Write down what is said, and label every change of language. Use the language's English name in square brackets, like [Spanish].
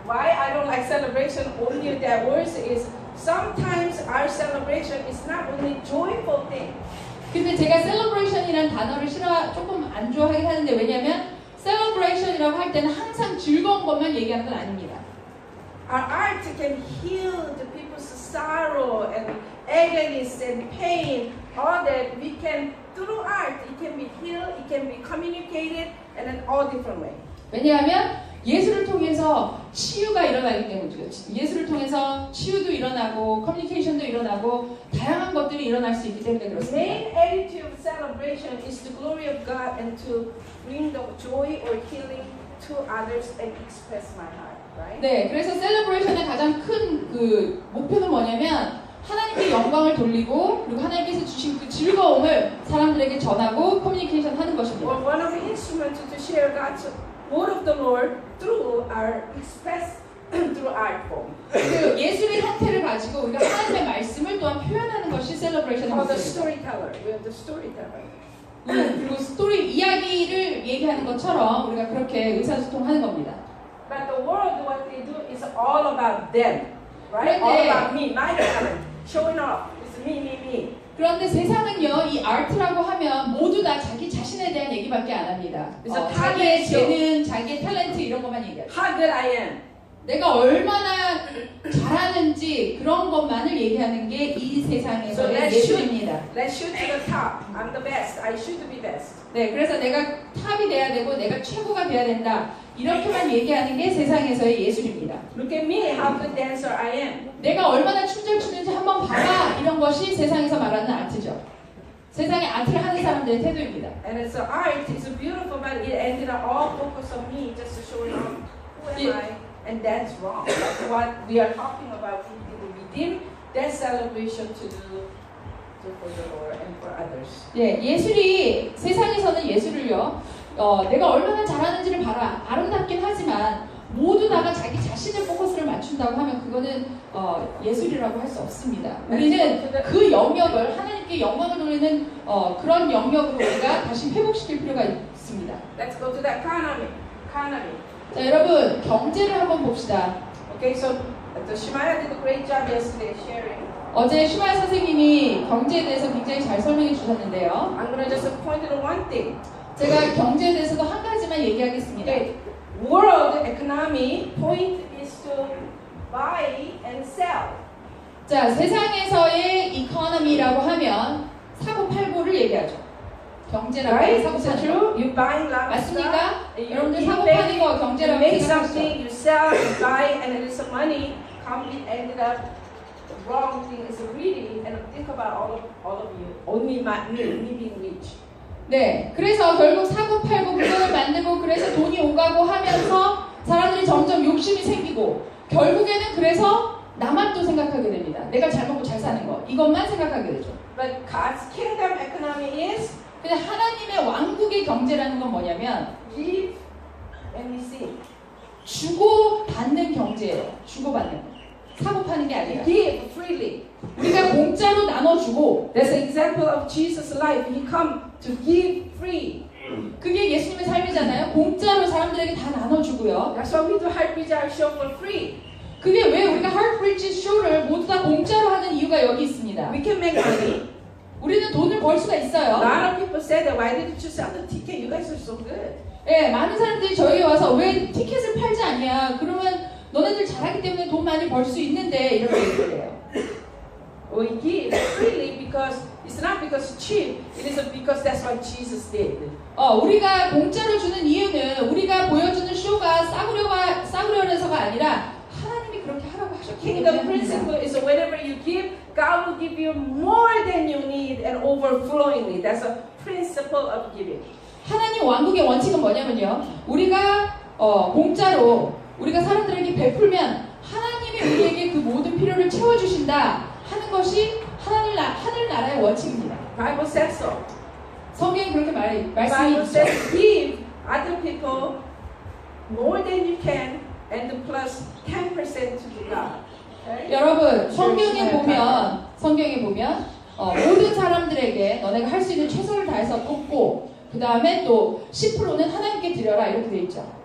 [English] Why I don't like celebration only that words is sometimes our celebration is not only joyful thing. [Korean] 근데 제가 celebration이라는 단어를 조금 안 좋아하긴 하는데 왜냐면 celebration이라고 할 때는 항상 즐거운 것만 얘기하는 건 아닙니다. [English] Our art can heal the people's sorrow and agonies and pain. All that we can through art. It can be healed. It can be communicated, and in all different ways. [Korean] 왜냐하면 예술을 통해서 치유가 일어나기 때문이죠. 예술을 통해서 치유도 일어나고 커뮤니케이션도 일어나고 다양한 것들이 일어날 수 있기 때문에 [English] The [Korean] 그렇습니다. [English] main attitude of celebration is the glory of God and to bring the joy or healing to others and express my heart. Right? [Korean] 네, 그래서 셀러브레이션의 가장 큰 그 목표는 뭐냐면 하나님께 영광을 돌리고 그리고 하나님께서 주신 그 즐거움을 사람들에게 전하고 커뮤니케이션 하는 것입니다. [English] Or one of the instruments to share God's word of the Lord through our express through art form. [Korean] 그 예술의 형태를 가지고 우리가 하나님의 말씀을 또한 표현하는 것이 셀러브레이션의 [English] Or the [Korean] 목표입니다. [English] storyteller. We have the storyteller. [Korean] 그리고 스토리 이야기를 얘기하는 것처럼 우리가 그렇게 의사소통하는 겁니다. [English] But the world, what they do is all about them, right? [Korean] 그런데- [English] All about me, my talent, showing off. It's me. [Korean] 그런데 세상은요, 이 아트라고 하면 모두 다 자기 자신에 대한 얘기밖에 안 합니다. 그래서 자기의 [English] talent [Korean] 재능, 자기의 탤런트 이런 것만 얘기하죠. [English] How good I am. [Korean] 내가 얼마나 잘하는지 그런 것만을 얘기하는 게 이 [English] So [Korean] 세상에서의 [English] let's [Korean] 예술입니다. [English] Let's shoot to the top. I'm the best. I should be best. [Korean] 네, 그래서 내가 탑이 돼야 되고 내가 최고가 돼야 된다. 이렇게만 얘기하는 게 세상에서의 예술입니다. [English] Look at me, how good dancer I am. [Korean] 내가 얼마나 춤잘 추는지 한번 봐라. 이런 것이 세상에서 말하는 아트죠. 세상에 아트를 하는 사람들의 태도입니다. [English] And it's an art. It's beautiful, but it ended up all focus on me, just to show off who am Yeah. I. And that's wrong. That's what we are talking about. Within that celebration to do for the Lord and for others. [Korean] 예, 예술이 세상에서는 예술을요. 내가 얼마나 잘하는지를 봐라. 아름답긴 하지만 모두 다가 자기 자신의 포커스를 맞춘다고 하면 그거는 예술이라고 할 수 없습니다. 우리는 그 영역을 하나님께 영광을 돌리는 그런 영역으로 우리가 다시 회복시킬 필요가 있습니다. [English] Let's go to the economy. [Korean] 자, 여러분 경제를 한번 봅시다. [English] Okay, so the Shemaiah did a great job yesterday sharing. [Korean] 어제 슈마야 선생님이 경제에 대해서 굉장히 잘 설명해 주셨는데요. [English] I'm gonna just point to one thing. [Korean] 제가 경제에 대해서도 한 가지만 얘기하겠습니다. [English] Okay, world economy point is to buy and sell. [Korean] 자, 세상에서의 이코노미라고 하면 사고 팔고를 얘기하죠. 경제라고 하면 [English] Right? [Korean] 사고 [English] Is it [Korean] 파는 거. [English] true? You buying lots of stuff. [Korean] 맞습니까? [English] You [Korean] 여러분들 사고 파는 거 [English] you [Korean] 경제라고 [English] make [Korean] 생각하시죠? [English] something, you sell, you buy, and then some money come. It ended up the wrong thing is greedy. And think about all of you. Only me being rich. [Korean] 네, 그래서 결국 사고 팔고 물건을 만들고 그래서 돈이 오가고 하면서 사람들이 점점 욕심이 생기고 결국에는 그래서 나만 또 생각하게 됩니다. 내가 잘 먹고 잘 사는 거 이것만 생각하게 되죠. [English] But God's kingdom economy is [Korean] 근데 하나님의 왕국의 경제라는 건 뭐냐면 [English] give and receive. [Korean] 주고 받는 경제예요. 주고 받는 거. 사고 파는 게 아니라 [English] Give freely. [Korean] 우리가 공짜로 나눠주고 [English] That's an example of Jesus' life. He come to give free. [Korean] 그게 예수님의 삶이잖아요. 공짜로 사람들에게 다 나눠주고요. [English] That's why we do Heartbreach Our Show for free. [Korean] 그게 왜 우리가 Heartbreach 쇼를 모두 다 공짜로 하는 이유가 여기 있습니다. [English] We can make money. [Korean] 우리는 돈을 벌 수가 [English] A [Korean] 있어요. [English] lot of people say that. Why didn't you sell the ticket? You guys are so good. [Korean] 예, 많은 사람들이 저에게 와서 왜 티켓을 팔지 않냐? 그러면 너네들 잘하기 때문에 돈 많이 벌 수 있는데 이렇게 얘기를 해요. [English] We give freely because it's not because it's cheap. It is because that's what Jesus did. [Korean] 우리가 공짜로 주는 이유는 우리가 보여주는 쇼가 싸구려서가 아니라 하나님이 그렇게 하라고 하셨기 [English] Kingdom [Korean] 때문에 [English] principle is whenever you give, God will give you more than you need and overflowingly. That's a principle of giving. [Korean] 하나님 왕국의 원칙은 뭐냐면요. 우리가 공짜로 우리가 사람들에게 베풀면 하나님이 우리에게 그 모든 필요를 채워주신다 하는 것이 하늘 나라의 원칙입니다. [English] Bible says so. [Korean] 성경이 그렇게 말씀이 [English] Bible [Korean] 있죠. [English] says give other people more than you can and plus 10% to God. Okay? [Korean] 여러분 성경에 보면 모든 사람들에게 너네가 할 수 있는 최선을 다해서 돕고 그 다음에 또 10%는 하나님께 드려라 이렇게 돼 있죠.